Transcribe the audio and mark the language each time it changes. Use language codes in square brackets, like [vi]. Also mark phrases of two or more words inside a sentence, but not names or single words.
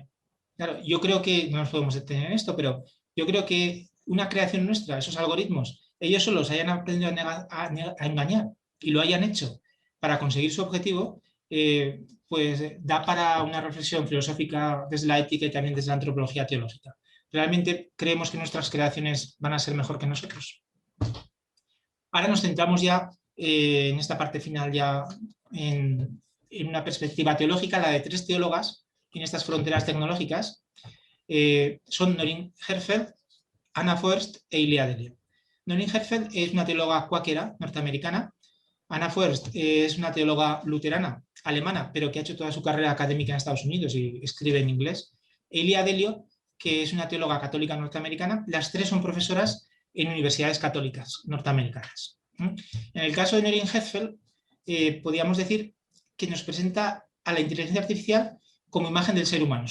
[es] Claro, yo creo que, no nos podemos detener en esto, pero yo creo que una creación nuestra, esos algoritmos, ellos solos hayan aprendido a engañar y lo hayan hecho para conseguir su objetivo, pues da para una reflexión filosófica desde la ética y también desde la antropología teológica. ¿Realmente creemos que nuestras creaciones van a ser mejor que nosotros? Ahora nos centramos ya en esta parte final, ya en una perspectiva teológica, la de 3 teólogas en estas fronteras tecnológicas. Son Noreen Herfeld, Anna Foerst e Ilia Delio. Noreen Herfeld es una teóloga cuáquera norteamericana. Anna Foerst es una teóloga luterana alemana, pero que ha hecho toda su carrera académica en Estados Unidos y escribe en inglés. E Ilia Delio, que es una teóloga católica norteamericana. Las 3 son profesoras en universidades católicas norteamericanas. En el caso de Noreen Herfeld, podríamos decir que nos presenta a la inteligencia artificial como imagen del ser humano.